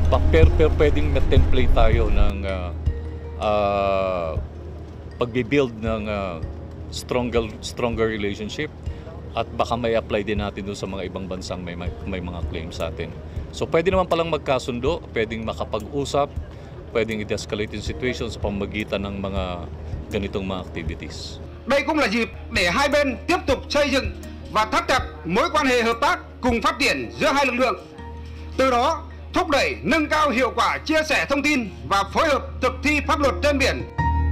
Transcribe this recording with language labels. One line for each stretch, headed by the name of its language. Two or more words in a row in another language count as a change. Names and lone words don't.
Filipino: pero pwedeng template tayo ng pagbibuild ng
English: stronger relationship
Filipino: at baka may apply din natin doon sa mga ibang bansang may mga claims sa atin. So pwede naman palang magkasundo, pwedeng makapag-usap, pwedeng i-escalate yung situation sa pamamagitan ng mga ganitong mga activities.
Vietnamese: Đây cũng là dịp để hai bên tiếp tục xây dựng và thắt chặt mối quan hệ hợp tác cùng phát triển giữa hai lực lượng. Từ đó thúc đẩy nâng cao hiệu quả chia sẻ thông tin và phối hợp thực thi pháp luật trên biển.